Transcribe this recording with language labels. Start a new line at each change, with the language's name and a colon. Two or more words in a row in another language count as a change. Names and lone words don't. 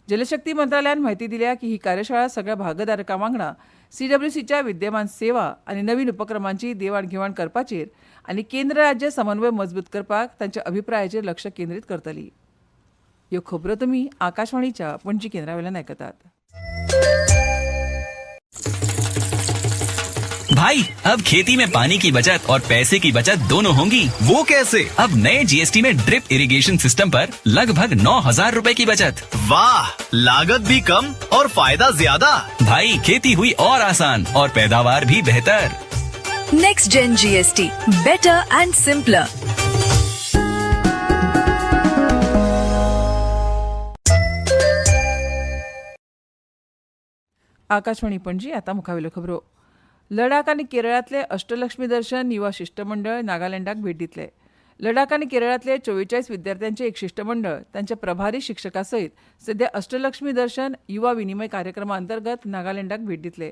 Konkani: जलशक्ती मंत्रालयान म्हायती दिल्या की ही कार्यशाळा सगळ्या भागधारकां वांगडा CWCच्या विद्यमान सेवा आनी नवीन उपक्रमांची देवाण घेवाण करपाचेर आनी केंद्र राज्य समन्वय मजबूत करपाक तांच्या अभिप्रायाचेर लक्ष केंद्रीत करतली. ह्यो खबरो तुमी आकाशवाणीच्या पणजी केंद्रावेल्यान आयकतात.
Hindi: भाई, अब खेती में पानी की बचत और पैसे की बचत दोनों होंगी। वो कैसे? अब नए GST में
English: drip irrigation system
Hindi: पर लगभग 9,000 रुपए की बचत। वाह, लागत भी कम और फायदा ज्यादा। भाई, खेती हुई और आसान और पैदावार भी बेहतर।
English: next gen GST, better and simpler.
Konkani: आकाशवाणी पणजी आता मुखावेल्यो खबरो. लडाख आनी केरळांतले अष्टलक्ष्मी दर्शन युवा शिष्टमंडळ नागालँडाक भेट दितले. लडाख आनी केरळांतले 44 विद्यार्थ्यांचे एक शिष्टमंडळ तांच्या प्रभारी शिक्षकां सयत सध्या अष्टलक्ष्मी दर्शन युवा विनिमय कार्यक्रमा अंतर्गत नागालँडाक भेट दितले.